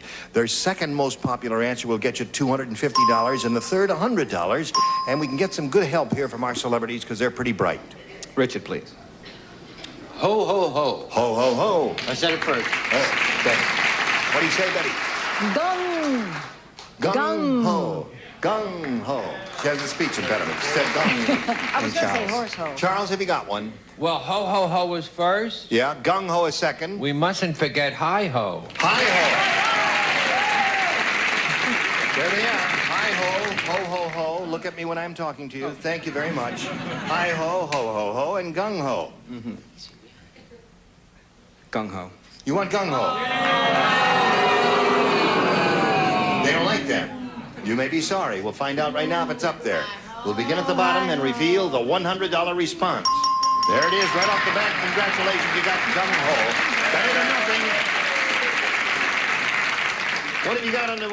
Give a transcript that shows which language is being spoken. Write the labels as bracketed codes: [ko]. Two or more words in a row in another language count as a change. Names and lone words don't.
[en] Their second most popular answer will get you $250, and the third, $100. And we can get some good help here from our celebrities because they're pretty bright. Richard, please. Ho, ho, ho. Ho, ho, ho. I said it first. Oh, Betty. What do you say, Betty? Gung. Gung ho. Gung ho. She has a speech impediment. She said gung. I was going to say horse ho. Charles, have you got one? Well, ho, ho, ho was first. Yeah, gung ho is second. We mustn't forget hi, ho. Hi ho. There they are. Hi ho, ho, ho, ho. Look at me when I'm talking to you. Thank you very much. Hi ho, ho, ho, ho, and gung ho. Mm-hmm. Gung ho. You want gung ho? They don't like that. You may be sorry. We'll find out right now if it's up there. We'll begin at the bottom and reveal the $100 response. There it is, right off the bat. Congratulations, you got gung ho. Better than nothing. What have you got under?